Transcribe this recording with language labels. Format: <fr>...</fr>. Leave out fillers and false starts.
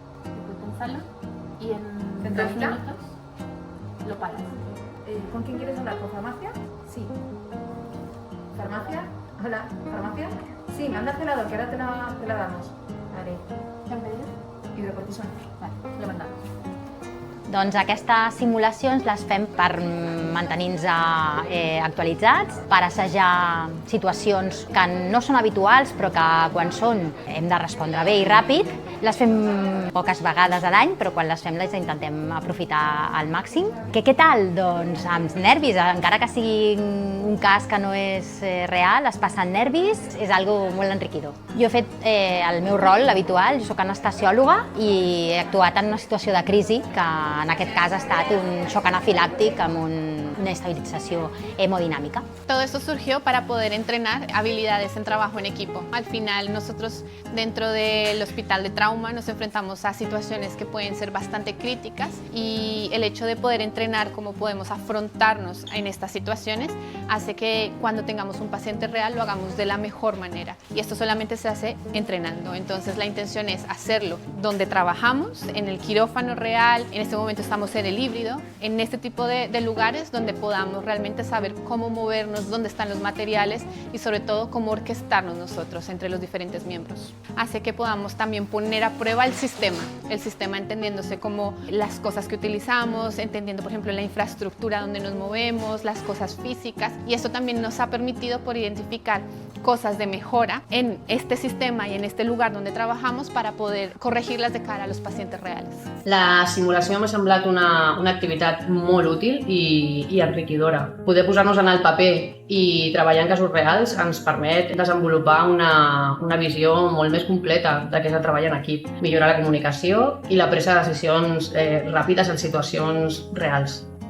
<es>Hipotensalo y en 2 minutos lo paras. ¿Con quién quieres hablar? ¿Con farmacia? Sí. ¿Farmacia? Hola, ¿farmacia? Sí, manda celador, que ahora te la damos. Vale. ¿Qué han pedido? Hidrocortisona. Vale, lo mandamos.</es> <ca>Doncs aquestes simulacions les fem per mantenir-nos actualitzats, per assajar situacions que no són habituals però que quan són hem de respondre bé i ràpid. Les fem poques vegades a l'any, però quan les fem les intentem aprofitar al màxim. Què tal? Doncs amb nervis, encara que sigui un cas que no és real, es passen nervis, és algo molt enriquidor. Jo he fet el meu rol habitual, jo soc anestesiòloga i he actuat en una situació de crisi que en aquest cas ha estat un xoc anafiláctic amb</ca> <es>una estabilización hemodinámica. Todo esto surgió para poder entrenar habilidades en trabajo en equipo. Al final nosotros dentro del hospital de trauma nos enfrentamos a situaciones que pueden ser bastante críticas y el hecho de poder entrenar cómo podemos afrontarnos en estas situaciones hace que cuando tengamos un paciente real lo hagamos de la mejor manera y esto solamente se hace entrenando. Entonces la intención es hacerlo donde trabajamos, en el quirófano real, en este momento estamos en el híbrido, en este tipo de lugares donde podamos realmente saber cómo movernos, dónde están los materiales y sobre todo cómo orquestarnos nosotros entre los diferentes miembros. Hace que podamos también poner a prueba el sistema entendiéndose como las cosas que utilizamos, entendiendo por ejemplo la infraestructura donde nos movemos, las cosas físicas y esto también nos ha permitido por identificar cosas de mejora en este sistema y en este lugar donde trabajamos para poder corregirlas de cara a los pacientes reales.</es> <ca>La simulació m'ha semblat una activitat molt útil i enriquidora. Poder posar-nos en el paper i treballar en casos reals ens permet desenvolupar una visió molt més completa de què és el treball en equip, millorar la comunicació i la presa de decisions ràpides en situacions reals.</ca>